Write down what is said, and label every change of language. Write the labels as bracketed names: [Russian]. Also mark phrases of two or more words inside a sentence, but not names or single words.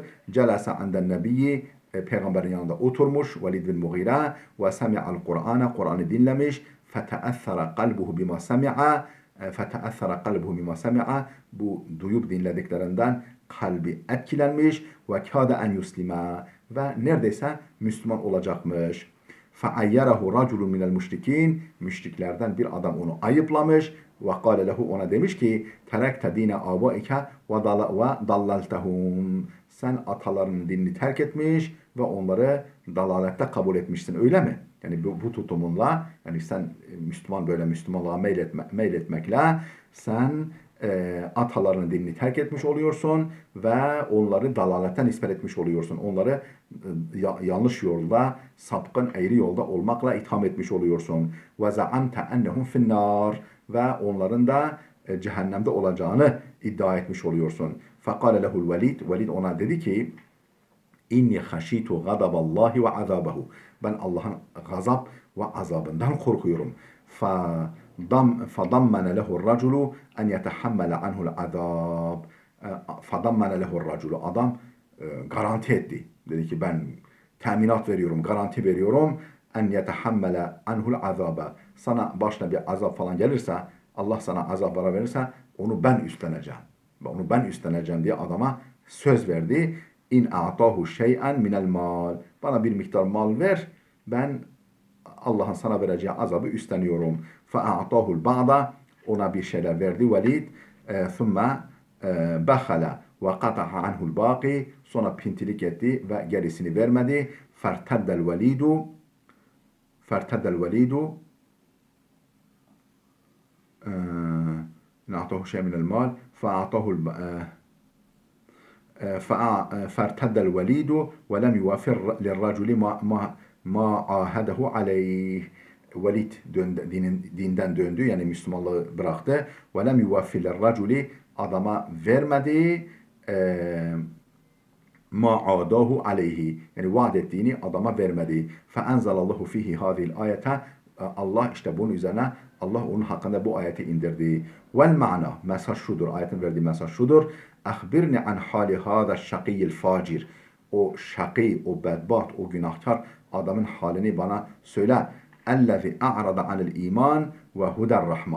[Arabic] جلس عند النبي [Turkish] Peygamberin yanında oturmuş Velid bin Mughira ve semi'al Kur'an'ı dinlemiş. [Arabic] فتأثر قلبه بما سمع. [Turkish] Bu duyup dinlediklerinden kalbi etkilenmiş [Arabic] وكاد أن يسلم [Turkish] ve neredeyse Müslüman olacakmış. [Arabic] فَعَيَّرَهُ رَجُلٌ مِنَ الْمُشْرِكِينَ [Turkish] Müşriklerden bir adam onu ayıplamış ve [Arabic] قَالَ لَهُ [Turkish] ona demiş ki [Arabic] تَرَكْتَ دِينَ آبَائِكَ وَضَلَّلْتَهُمْ [Turkish] Sen atalarının dinini terk etmiş ve onları dalalette kabul etmişsin öyle mi? Yani bu tutumunla yani sen Müslümanlığa meyletmekle sen atalarının dinini terk etmiş oluyorsun ve onları dalaletten nispet etmiş oluyorsun. Onları yanlış yolda, sapkın eğri yolda olmakla itham etmiş oluyorsun. [Arabic] وزعمت أنهم في النار [Turkish] ve onların da cehennemde olacağını iddia etmiş oluyorsun. [Arabic] فقال له الوليد, [Turkish] Velid ona dedi ki [Arabic] إني خشيت غضب الله وعذابه. [Turkish] Ben Allah'ın gazap ve azabından korkuyorum. [Arabic] فضمن له الرجل أن يتحمل عنه العذاب. فضمن له الرجل. [Turkish] Adam garanti etti. Dedi ki ben teminat veriyorum, garanti veriyorum. [Arabic] أن يتحمل عنه العذاب. [Turkish] Sana başına bir azap falan gelirse, Allah sana azap verirse onu ben üstleneceğim. Onu ben üstleneceğim diye adama söz verdi. [Arabic] إن أعطاه شيئا من المال. [Turkish] Bana bir miktar mal ver. Ben Allah'ın sana vereceği azabı üstleniyorum. [Arabic] فأعطاه البعض. [Turkish] Ona bir şeyler verdi Velid. [Arabic] ثم بخل وقطع عنه الباقي. [Turkish] Sonra pintilik etti ve gerisini vermedi. [Arabic] فارتد الوليد. فارتد الوليد. نعطاه شيء من المال فأعطاه فارتد الوليد ولم يوافر للرجل ما عاهده عليه. [Turkish] Velid dinden döndü yani Müslümanlığı bıraktı. [Arabic] وَلَمْ يُوَفِّ لِلرَّجُلِ [Turkish] adama vermedi [Arabic] ما عاهده عليه [Turkish] yani vaat ettiğini adama vermedi. [Arabic] فأنزل فيه هذه الآية [Turkish] Allah işte bunun üzerine Allah onun hakkında bu ayeti indirdi. [Arabic] والمعنى [Turkish] mesaj şudur. Ayetin verdiği mesaj şudur. [Arabic] أخبرني عن حال هذا الشقي الفاجر. [Turkish] O şakî, o bedbaht, o günahkar adamın halini bana söyle. [Arabic] الذي أعرض عن الإيمان وهدى الرحمن.